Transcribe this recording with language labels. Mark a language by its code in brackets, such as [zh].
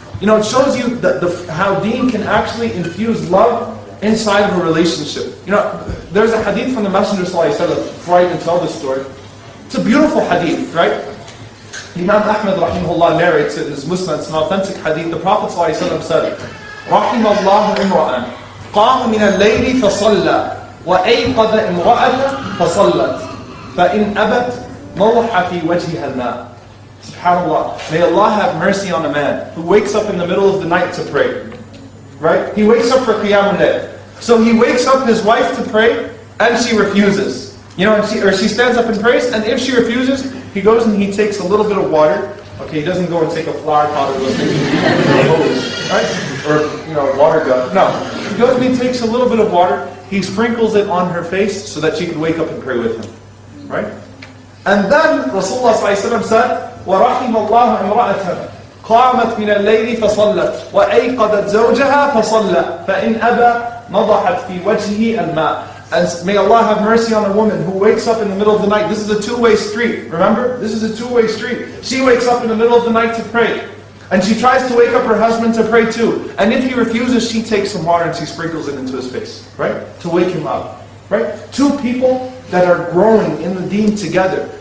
[en] It shows you how deen can actually infuse love inside of a relationship. There's a hadith from the Messenger ﷺ, before I even tell this story. It's a beautiful hadith, right? Imam Ahmad rahimahullah narrates it in his Musnad. It's an authentic hadith. The Prophet ﷺ said, [ar] رحم الله امرأ قام من الليل فصلى وأيقظ امرأة فصلت فإن أبت نضح في وجهها الماء. [en] SubhanAllah. May Allah have mercy on a man who wakes up in the middle of the night to pray. Right? He wakes up for Qiyamul Layl. So he wakes up his wife to pray and she refuses. Or she stands up and prays, and if she refuses, he goes and he takes a little bit of water. Okay, he doesn't go and take a flower pot or a hose, right? Or water gun. No. He goes and he takes a little bit of water, he sprinkles it on her face so that she can wake up and pray with him. Right? And then Rasulullah ﷺ said, [ar] وَرَحِمَ اللَّهُ إِمْرَأَةً قَامَتْ مِنَ اللَّيْلِ فَصَلَّتْ وَأَيْقَظَتْ زَوْجَهَا فَصَلَّى فَإِنْ أَبَى نَضَحَتْ فِي وَجْهِهِ الْمَاءِ. [en] And may Allah have mercy on a woman who wakes up in the middle of the night. This is a two-way street, remember? This is a two-way street. She wakes up in the middle of the night to pray. And she tries to wake up her husband to pray too. And if he refuses, she takes some water and she sprinkles it into his face, right? To wake him up, right? Two people that are growing in the deen together.